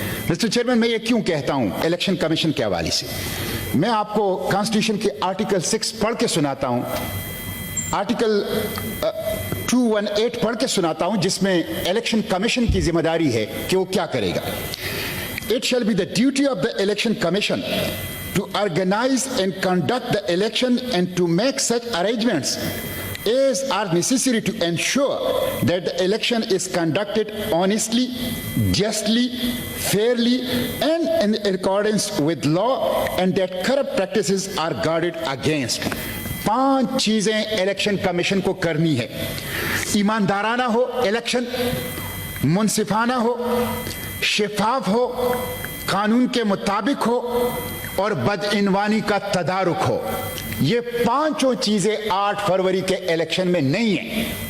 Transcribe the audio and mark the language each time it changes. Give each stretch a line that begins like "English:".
Hindi: Mister chairman, मैं ये क्यों कहता हूं इलेक्शन कमीशन के हवाले से? मैं आपको कॉन्स्टिट्यूशन के आर्टिकल 6 पढ़ के सुनाता हूं, आर्टिकल 218 पढ़ के सुनाता हूं, जिसमें इलेक्शन कमीशन की जिम्मेदारी है कि वो क्या करेगा।
English: It shall be the duty of the election commission to organize and conduct the election and to make such arrangements as are necessary to ensure that the election is conducted honestly, justly, fairly and in accordance with law and that corrupt practices are guarded against.
Hindi: 5 चीजें election commission को करनी है। ईमानदाराना हो election, मुनसिफाना हो, शिफाफ हो, कानून के मुताबिक हो और बदइनवानी का तदारुक हो। ये 5 चीजें 8 फरवरी के इलेक्शन में नहीं है।